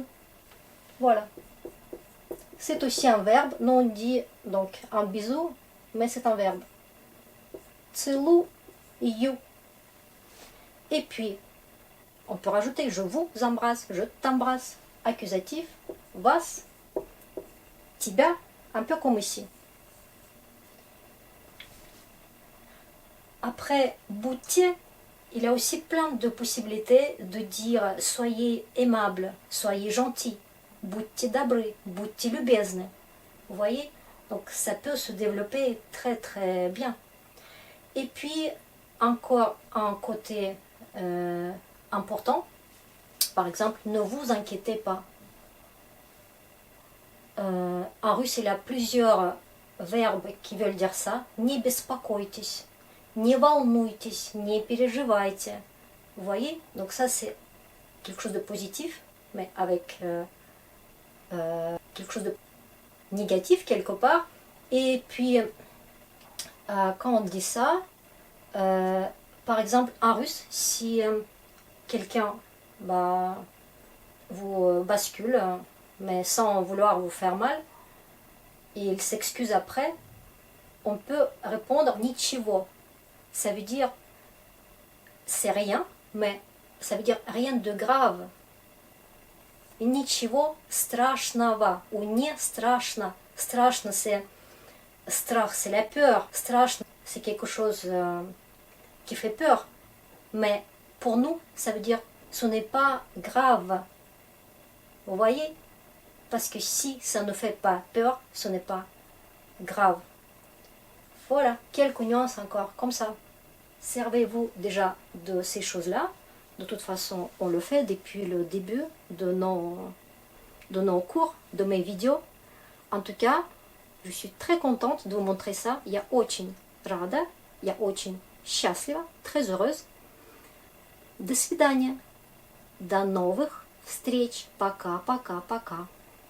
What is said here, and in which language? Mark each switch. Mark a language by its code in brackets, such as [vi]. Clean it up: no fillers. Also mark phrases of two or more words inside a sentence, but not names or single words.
[fr] Voilà. C'est aussi un verbe. Nous on dit donc un bisou, mais c'est un verbe. Целую. Et puis, on peut rajouter je vous embrasse, je t'embrasse. Accusatif, [ru] вас, тебя, [fr] un peu comme ici. Après будьте, il y a aussi plein de possibilités de dire soyez aimable, soyez gentil, [ru] будьте добры, будьте любезны. [fr] Vous voyez? Donc ça peut se développer très très bien. Et puis encore un côté important, par exemple, ne vous inquiétez pas. En russe, il y a plusieurs verbes qui veulent dire ça. [ru] Не беспокойтесь. Не волнуйтесь, не переживайте. [fr] Vous voyez? Donc ça, c'est quelque chose de positif, mais avec quelque chose de négatif quelque part. Et puis, quand on dit ça, par exemple, en russe, si quelqu'un vous bascule, mais sans vouloir vous faire mal, et il s'excuse après, on peut répondre ничего. Ça veut dire c'est rien, mais ça veut dire rien de grave. [ru] Ничего страшного ou не страшно. Страшно, [fr] c'est strach, c'est la peur. Страшно, c'est quelque chose qui fait peur. Mais pour nous, ça veut dire ce n'est pas grave. Vous voyez? Parce que si ça ne fait pas peur, ce n'est pas grave. Voilà, quelques nuances encore, comme ça. Servez-vous déjà de ces choses-là. De toute façon, on le fait depuis le début de nos cours, de mes vidéos. En tout cas, je suis très contente de vous montrer ça. [ru] Я очень рада, я очень счастлива, [fr] très heureuse. [ru] До свидания. До новых встреч. Пока, пока, пока.